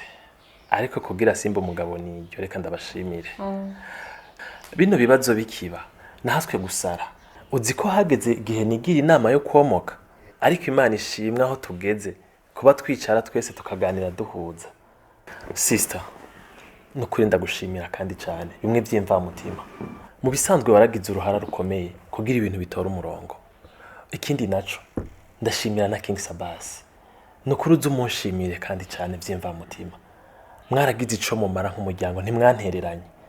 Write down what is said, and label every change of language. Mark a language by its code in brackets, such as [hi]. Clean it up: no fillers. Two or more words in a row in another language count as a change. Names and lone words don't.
[rn] Ariko kugira simba umugabo niryo reka ndabashimire. Bino bibazo bikiba nahaswe gusara. Uzi ko hageze igihe nigira inama yo komoka. Ariko Imana ishimwe aho tugeze kuba twicara twese tukaganira duhuza. Sister, nukuri ndagushimira kandi cyane bimwe by'imva mutima. Mu bisanzwe waragize uruhara rukomeye kugira ibintu bitora umurongo. Ikindi naco ndashimira na King Sabas. Nukuri uzumunshimire kandi cyane by'imva mutima. Mwaragize ico mumara nk'umuryango ntimwantereranye.